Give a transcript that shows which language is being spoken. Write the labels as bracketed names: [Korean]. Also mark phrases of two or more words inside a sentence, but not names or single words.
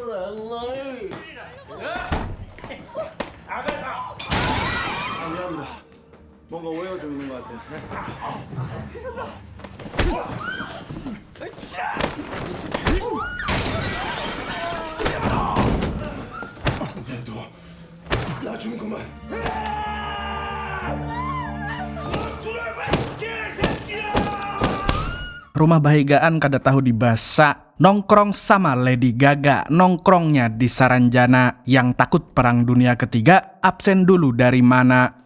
[Korean] 미안합니다. 뭔가 오해가 좀 있는 것 같아요. 나 주는구만. [Banjar] Rumah Bahagiaan kada tahu dibasa. [Indonesian] Nongkrong sama Lady Gaga, nongkrongnya di Saranjana. Yang takut perang dunia ketiga, absen dulu dari mana?